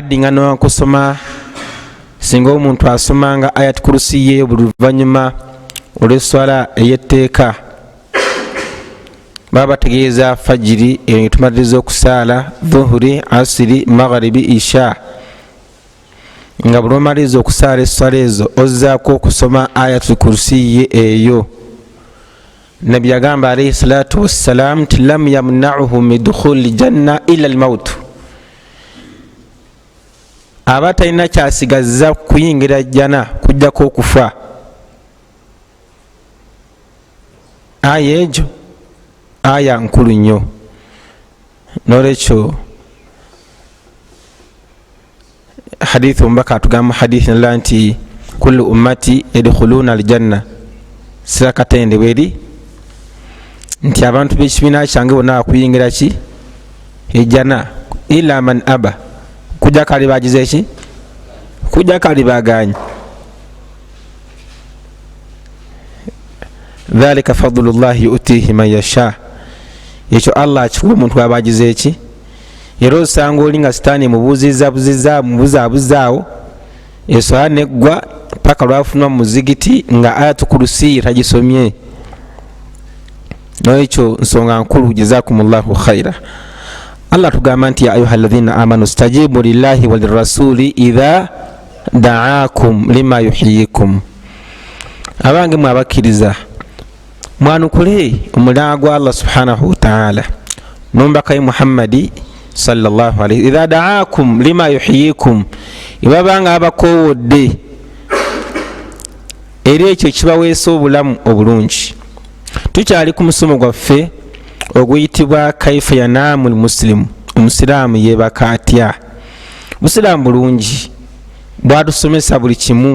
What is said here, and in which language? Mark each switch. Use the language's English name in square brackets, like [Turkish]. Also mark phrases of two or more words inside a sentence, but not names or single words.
[Ganda] addinga n'okusoma singa omuntu asomanga ayat kursi ye buli luvannyuma olw'esswala ey'etteeka baba bategeeza fajiri eyo tumaliriza okusaala dhuhuri asiri magharibi isha nga buli omaliriza okusaala esswala ezo ozzaako okusoma ayat kursi ye eyo. Nabbi yagamba [Arabic] عليه الصلاة والسلام nti لم يمنعه من دخول الجنة إلا الموت, [Ganda] aba talina kyasigazza kuyingira jjana kujjako okufa. Aya egyo aya nkulu nnyo, n'olwekyo hadithu omubaka atugamba hadithi nala nti [Arabic] كل أمتي يدخلون الجنة, [Ganda] sirakatende bweri nti abantu b'ekibiina kyange bonna bakuyingira ki ejjana [Arabic] إلا من أبى, [Ganda] kujja kali bagize eki, kujja kali baganye. [Arabic] ذلك فضل الله يؤتيه من يشاء, [Ganda] ekyo Allah akikuwa omuntu aba agize eki. Era osanga oli nga sitaani mubuzabuzaawo eswala neggwa paka lwafunwa mu muzigiti nga ayatu kursi tagisomye. N'ekyo nsonga nkulu, [Arabic] جزاكم الله خيرا. [Ganda] Allah tugamba nti [Arabic] يا أيها الذين آمنوا استجيبوا لله وللرسول إذا دعاكم لما يحييكم, [Ganda] abange mwabakiriza mwanukule omulanga gwa Allah [Arabic] سبحانه وتعالى [Ganda] nombakaye Muhammadi [Arabic] صلى الله عليه إذا دعاكم لما يحييكم, [Ganda] ibabanga abakowodde era ekyo kibaweesa obulamu obulungi. Tukyali ku musomo gwaffe oguyitibwa [Arabic] كيف ينام المسلم, [Ganda] omusiraamu yeebaka atya. Musiraamu bulungi bwatusomesa buli kimu.